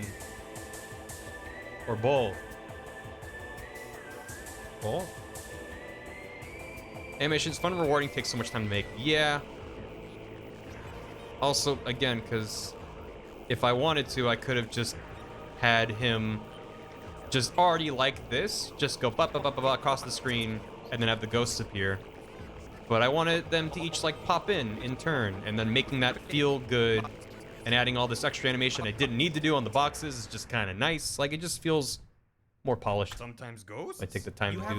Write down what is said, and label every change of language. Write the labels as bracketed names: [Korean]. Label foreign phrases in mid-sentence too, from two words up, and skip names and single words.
[English] Or both? Both? Animation's fun and rewarding, takes so much time to make. Yeah. Also, again, because if I wanted to, I could have just had him just already like this, just go ba ba ba ba ba across the screen, and then have the ghosts appear. But I wanted them to each like pop in turn, and then making that feel good, and adding all this extra animation I didn't need to do on the boxes is just kind of nice. Like, it just feels more polished. Sometimes ghosts. I take the time You to have